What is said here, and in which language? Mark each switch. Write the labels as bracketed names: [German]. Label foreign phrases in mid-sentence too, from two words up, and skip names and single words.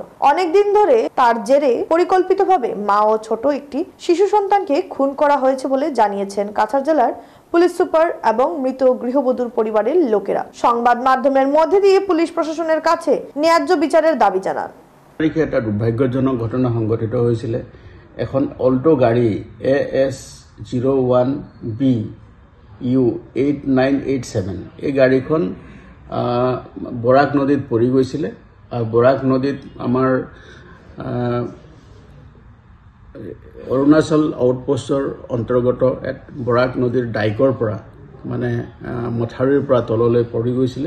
[Bangla] অনেকদিন ধরে তার জেরে পরিকল্পিতভাবে মা ও ছোট একটি শিশু সন্তানকে খুন করা হয়েছে বলে জানিয়েছেন কাছাড় জেলার পুলিশ সুপার এবং মৃত গৃহবধূর পরিবারের লোকেরা। সংবাদ মাধ্যমের মধ্যে দিয়ে পুলিশ প্রশাসনের কাছে ন্যায্য বিচারের দাবি জানান। এটা দুর্ভাগ্যজনক ঘটনা সংঘটিত হয়েছিল। [Assamese] এখন অল্টো গাড়ী AS 01BU 8987 এই গাড়ীখন বৰাক নদীত পৰি গৈছিলে। আৰু বৰাক নদীত আমাৰ অৰুণাচল আউটপোষ্টৰ অন্তৰ্গত বৰাক নদীৰ ডাইকৰ পৰা মানে মথাউৰিৰ পৰা তললৈ পৰি গৈছিলে।